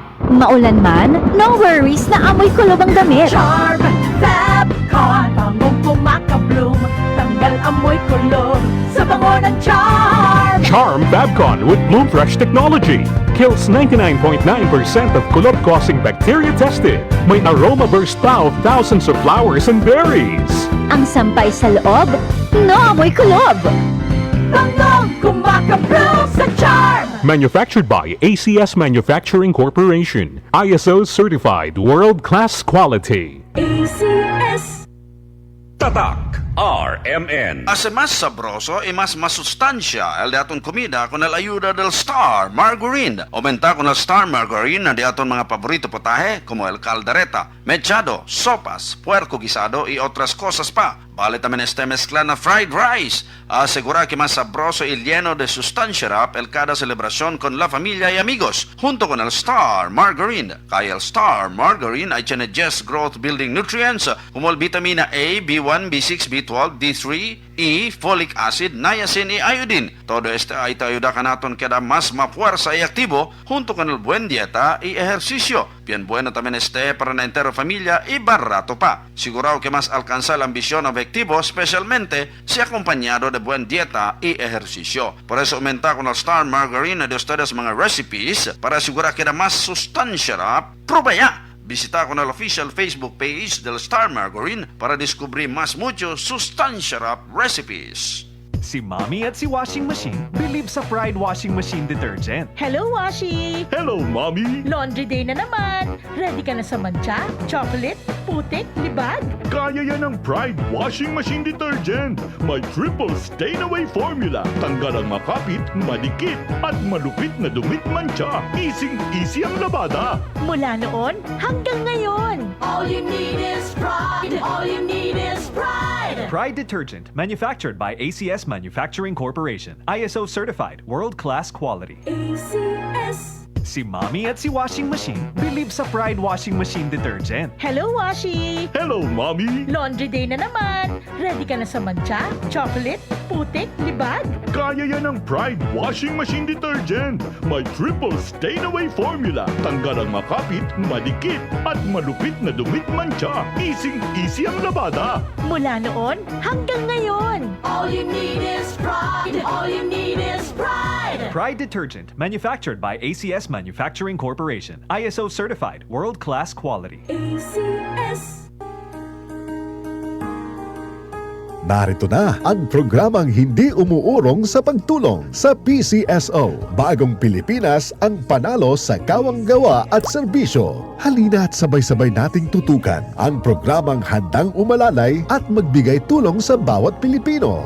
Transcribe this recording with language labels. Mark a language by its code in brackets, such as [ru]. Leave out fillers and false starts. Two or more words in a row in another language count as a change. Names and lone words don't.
[tl] Maulan man, [en] no worries [tl] na amoy kulob ang damit. Charm Fabcon, bangong pumakabloom, tanggal amoy kulob sa bango ng Charm. [en] Charm Babcon with Bloom Fresh technology kills 99.9% of kulob-causing bacteria tested. May aroma burst pa of thousands of flowers and berries. [tl] Ang sampay sa loob, no amoy kulob. Bangong kumakabloom sa Charm. [en] Manufactured by ACS Manufacturing Corporation. ISO certified world-class quality. ACS. [tl] Tatak RMN. [cbk] As mas sabroso e mas masustansya el de aton comida con el ayuda del Star Margarine. Aumenta con el Star Margarine na de aton mga paborito potaje como el caldereta, mechado, sopas, puerco guisado y otras cosas pa. Vale también este mezcla na [en] fried rice. [cbk] Asegura que más sabroso y lleno de sustancia rap el cada celebración con la familia y amigos. Junto con el Star Margarine. Kaya el Star Margarine ay tiene 10 [en] growth building nutrients [cbk] como el vitamina A, B1, B6, B12, D3, E, folic acid, niacin y iodine. Todo este ay te ayuda ka naton queda más mafuerza y activo junto con el buen dieta y ejercicio. Bien bueno también este para la entera familia y barato pa. Sigurado que más alcanza la ambición objetivo, especialmente si acompañado de buen dieta y ejercicio. Por eso aumenta con el Star Margarine de ustedes mga recipes para asegurar que da más sustancia. Prueba ya. Visita con el [en] official Facebook page [cbk] del Star Margarine para descubrir más mucho sustancia recipes. [tl] Si Mommy at si Washing Machine believe sa Pride Washing Machine Detergent. [en] Hello, Washi! Hello, Mommy! Laundry day [tl] na naman! Ready ka na sa mancha, chocolate, putik, libag? Kaya yan ang Pride Washing Machine Detergent. May [en] triple stain-away formula. [tl] Tanggal ang makapit, madikit, at malupit na dumit mancha. Easy ang labada. Mula noon hanggang ngayon! [en] All you need is pride. All you need is pride. Pride Detergent, manufactured by ACS Manufacturing Corporation. ISO certified, world-class quality. ACS. [tl] Si Mommy at si Washing Machine believe sa Pride Washing Machine Detergent. [en] Hello, Washi! Hello, Mommy! Laundry day [tl] na naman! Ready ka na sa mancha, chocolate, putik, libag? Kaya yan ang Pride Washing Machine Detergent. May [en] triple stain-away formula. [tl] Tanggal ang makapit, madikit, at malupit na dumit mancha. Easy ang labada. Mula noon hanggang ngayon! [en] All you need is pride. All you need is pride. Pride Detergent, manufactured by ACS Manufacturing Corporation. ISO certified, world-class quality. ACS. [tl] Narito na ang programang hindi umuurong sa pagtulong sa PCSO. Bagong Pilipinas ang panalo sa kawang-gawa at serbisyo. Halina at sabay-sabay nating tutukan ang programang handang umalalay at magbigay tulong sa bawat Pilipino.